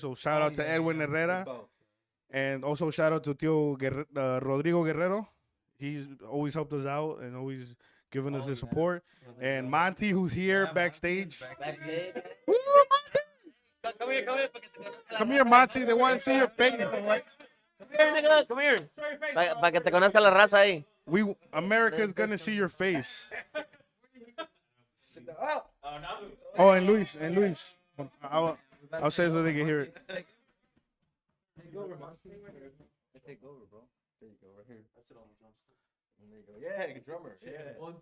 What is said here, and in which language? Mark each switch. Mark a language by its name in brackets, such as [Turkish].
[English] So shout out to Edwin Herrera. And also shout out to Tio Rodrigo Guerrero. He's always helped us out and always given us his support. And Monty, who's here backstage. Backstage. Woo, Monty! Come here. Come here, Monty. They want to see your face. Come here, nigga. Come here. [Spanish] Para que te conozca la raza ahí. [English] America's gonna see your face. Oh, and Luis. I'll say so they can hear it. Take over, bro. There you go, right here. I sit on the drumstick. There you go. Yeah, drummer. Yeah.